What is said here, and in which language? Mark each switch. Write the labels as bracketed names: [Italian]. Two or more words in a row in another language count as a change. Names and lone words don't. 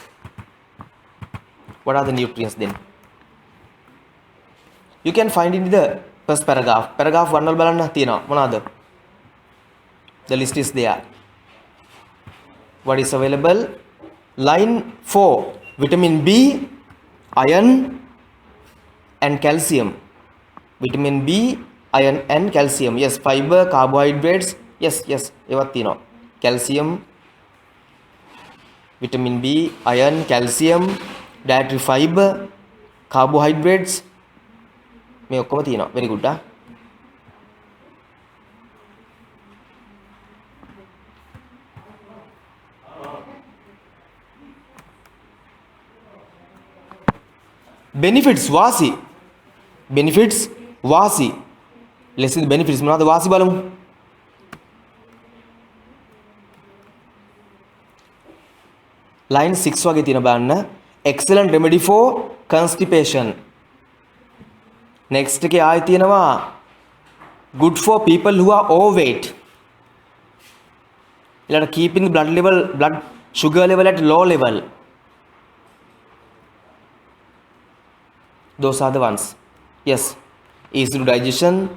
[English] what are the nutrients then you can find in the first paragraph 1 [Sinhala] වල බලන්න තියෙනවා මොනවාද [English] the list is there what is available line 4 vitamin B iron and calcium vitamin B iron and calcium yes fiber carbohydrates yes [Sinhala] ඒවත් තියෙනවා [English] calcium vitamin B iron calcium dietary fiber carbohydrates [Sinhala] මේ ඔක්කොම තියෙනවා [English] very good benefits වාසි let's see the benefits [Sinhala] මොනවද වාසි බලමු [English] line 6 [Sinhala] වගේ තියෙන බලන්න [English] excellent remedy for constipation next [Sinhala] එකේ ආයෙ තියෙනවා [English] good for people who are overweight ඊළඟ keeping the blood sugar level at low level those are the ones yes easy to digestion